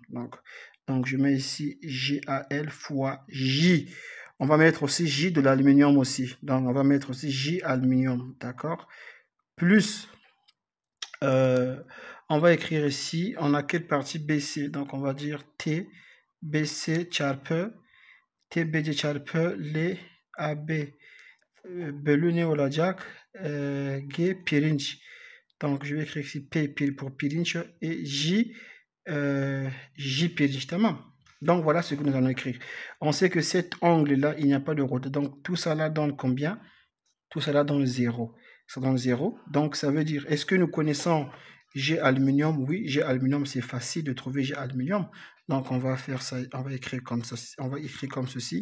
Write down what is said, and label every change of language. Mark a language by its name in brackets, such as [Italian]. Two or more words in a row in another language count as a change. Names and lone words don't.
[French] Donc, je mets ici GAL fois J. On va mettre aussi J de l'aluminium aussi. Donc, on va mettre aussi J aluminium, d'accord? Plus, on va écrire ici, on a quelle partie BC? Donc, on va dire [Turkish] T, BC çarpı, TBC çarpı L, AB bölü ne olacak? G pirinç. [French] Donc, je vais écrire ici P pour pirinç et J, J pirinç, tamam. Donc, voilà ce que nous allons écrire. On sait que cet angle-là, il n'y a pas de rotation. Donc, tout ça là donne combien? Tout ça là donne 0. Ça donne 0. Donc, ça veut dire, est-ce que nous connaissons G aluminium? Oui, G aluminium, c'est facile de trouver G aluminium. Donc, on va faire ça, on va écrire comme ça, on va écrire comme ceci.